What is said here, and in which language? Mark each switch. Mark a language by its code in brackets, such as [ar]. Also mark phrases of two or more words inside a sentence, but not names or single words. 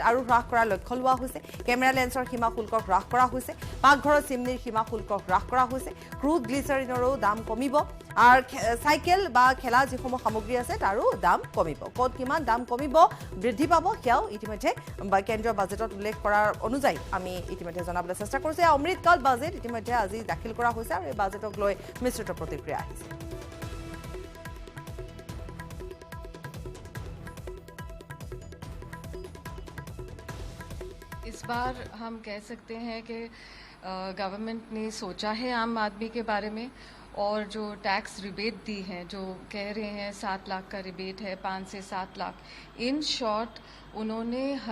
[as] আৰু হ্ৰাস কৰাৰ লক্ষ্য লোৱা হৈছে কেমেৰা লেন্সৰ সীমা শুল্ক হ্ৰাস কৰা হৈছে পাকঘৰৰ চিমনিৰ সীমা শুল্ক হ্ৰাস কৰা হৈছে ক্ৰুড গ্লিচাৰিনৰো দাম কমিব আৰু সাইকেল বা খেলা যিসমূহ সামগ্ৰী আছে তাৰো দাম কমিব কোড কিমান দাম কমিব বৃদ্ধি পাব সেয়াও ইতিমধ্যে কেন্দ্ৰীয় বাজেটত উল্লেখ কৰাৰ অনুযায়ী আমি ইতিমধ্যে জনাবলৈ চেষ্টা কৰিছো অমৃতকাল বাজেট ইতিমধ্যে আজি দাখিল কৰা হৈছে আৰু এই বাজেটক লৈ মিশ্ৰিত প্ৰতিক্ৰিয়া আহিছে [hi] इस बार हम कह सकते हैं कि गवर्नमेंट ने सोचा है आम आदमी के बारे में और जो टैक्स रिबेट दी है जो कह रहे हैं 7 लाख का रिबेट है 5 से 7 लाख [en] in short [hi] उन्होंने